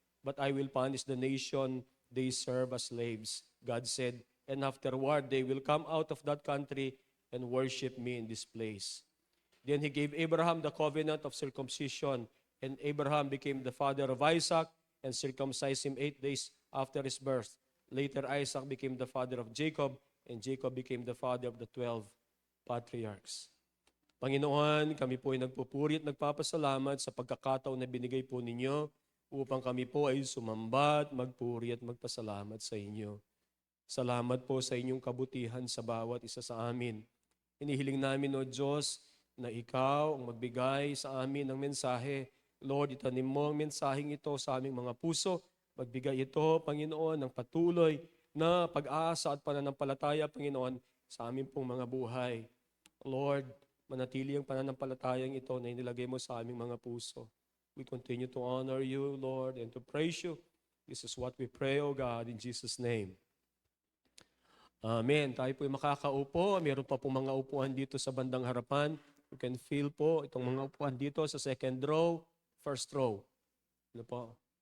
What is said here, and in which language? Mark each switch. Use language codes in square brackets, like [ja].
[en] But I will punish the nation they serve as slaves," God said, "and afterward they will come out of that country and worship me in this place." Then he gave Abraham the covenant of circumcision, and Abraham became the father of Isaac and circumcised him 8 days after his birth. Later, Isaac became the father of Jacob, and Jacob became the father of the 12 patriarchs. [tl] Panginoon, kami po ay nagpupuri at nagpapasalamat sa pagkakataon na binigay po ninyo upang kami po ay sumamba at magpuri at magpasalamat sa inyo. Salamat po sa inyong kabutihan sa bawat isa sa amin. Inihiling namin, O Diyos, na Ikaw ang magbigay sa amin ng mensahe. Lord, itanim mo ang mensaheng ito sa aming mga puso. Magbigay ito, Panginoon, ng patuloy na pag-asa at pananampalataya, Panginoon, sa aming pong mga buhay. Lord, manatili ang pananampalatayang ito na inilagay mo sa aming mga puso. [en] We continue to honor you, Lord, and to praise you. This is what we pray, O God, in Jesus' name. [tl] Amen. Tayo po'y makakaupo. Meron pa po mga upuan dito sa bandang harapan. [en] You can feel [tl] po itong mga upuan dito sa second row, first row. Ano po?